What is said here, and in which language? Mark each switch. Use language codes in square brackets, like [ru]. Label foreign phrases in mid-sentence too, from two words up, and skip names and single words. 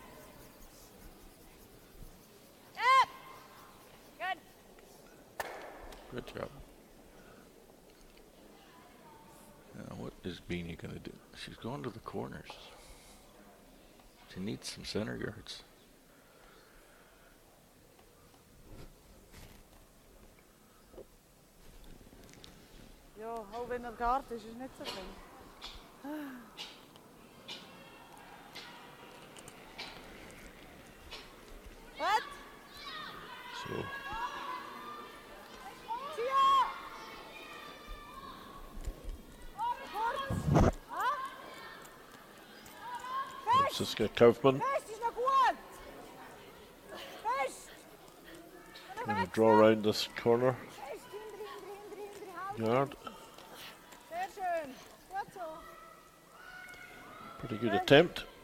[en] Yep. Good. Good job. Now what is Beanie going to do? She's going to the corners. She needs some center guards. [de] Ja, halb in der Garten ist es nicht so schlimm. [nl] Wat? [en] So, Franziska Kaufmann [nl] Fest is nog goed. [de] Fest. [en] going to draw around this corner [nl] Fest. Hou. [en] guard. [de] Sehr schön. [nl] Goed zo. [en] Pretty good attempt.